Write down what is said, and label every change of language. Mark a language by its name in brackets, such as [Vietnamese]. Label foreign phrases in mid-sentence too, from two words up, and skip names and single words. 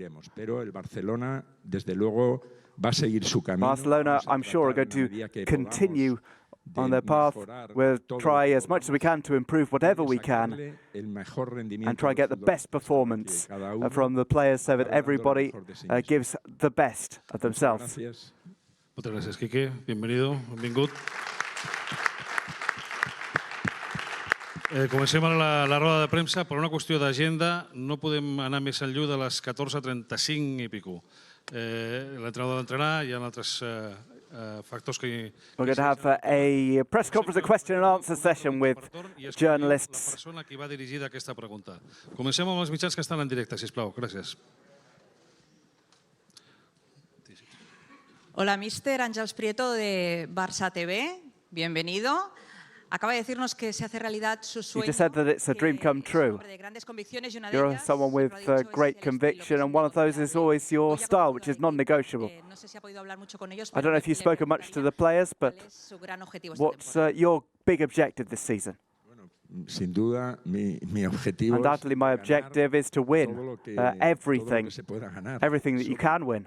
[English] Barcelona, I'm sure, are going to continue on their path. We'll try as much as we can to improve whatever we can and try and get the best performance from the players so that everybody gives the best of themselves. [Catalan] Moltes gràcies, Quique. Bienvenido, benvingut. Comencem la roda de premsa. Per una qüestió d'agenda no podem anar més enllà de les 14:35 i pico. L'entrenador d'entrenar, hi ha altres factors que... [English] We're going to have a press conference, a question and answer session with journalists. [Catalan] La persona que va dirigida aquesta pregunta. Comencem amb els mitjans que estan en directe, sisplau. Gràcies. Hola, mister Ángels Prieto de Barça TV. [Spanish] Bienvenido. Acaba de decirnos que se hace realidad su sueño. [English] You just said that it's a dream come true. You're someone with great conviction, and one of those is always your style, which is non-negotiable. I don't know if you've spoken much to the players, but what's your big objective this season? Undoubtedly, my objective is to win everything that you can win.